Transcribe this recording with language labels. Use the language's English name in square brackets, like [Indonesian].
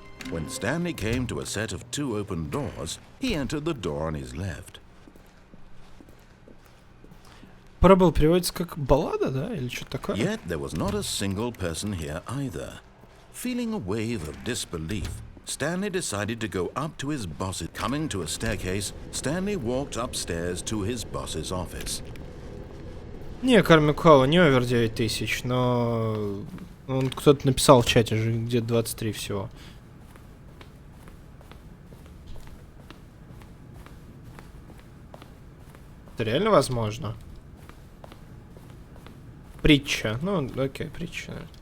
[English] When Stanley came to a set of 2 open doors, he entered the door on his left. [Russian] Parable переводится как баллада, да? Или что-то такое? [English] Yet there was not a single person here either. Feeling a wave of disbelief, Stanley decided to go up to his boss's. Coming to a staircase, Stanley walked upstairs to his boss's office. [Russian] Не, Карми Кола, не овер 9000, но... Он кто-то написал в чате же, где-то 23 всего. Это реально возможно? Притча. Ну, окей, притча.